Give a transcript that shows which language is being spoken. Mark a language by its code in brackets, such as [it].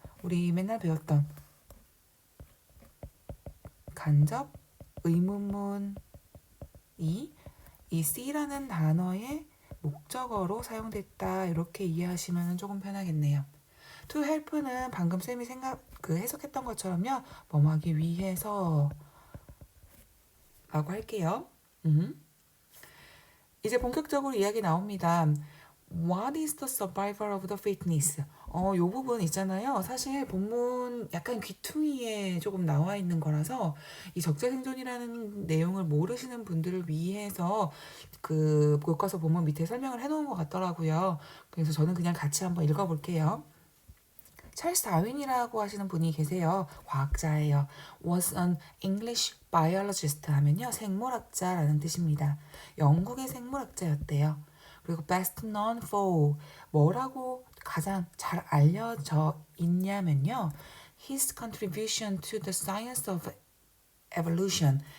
[ko] 우리 맨날 배웠던 간접 의문문이 이 C라는 단어의 목적어로 사용됐다 이렇게 이해하시면 조금 편하겠네요. [en] to help [ko] 는 방금 쌤이 해석했던 것처럼요. 뭐하기 위해서 라고 할게요. 이제 본격적으로 이야기 나옵니다. [en] What is the survival of the fittest? [ko] 요 부분 있잖아요. 사실 본문 약간 귀퉁이에 조금 나와 있는 거라서 이 적재생존이라는 내용을 모르시는 분들을 위해서 그 교과서 본문 밑에 설명을 해놓은 것 같더라고요. 그래서 저는 그냥 같이 한번 읽어볼게요. 찰스 다윈이라고 하시는 분이 계세요. 과학자예요. [en] Was an English biologist 하면요. [ko] 생물학자라는 뜻입니다. 영국의 생물학자였대요. 그리고 [en] best known for [ko] 뭐라고 가장 잘 알려져 있냐면요. [en] His contribution to the science of evolution.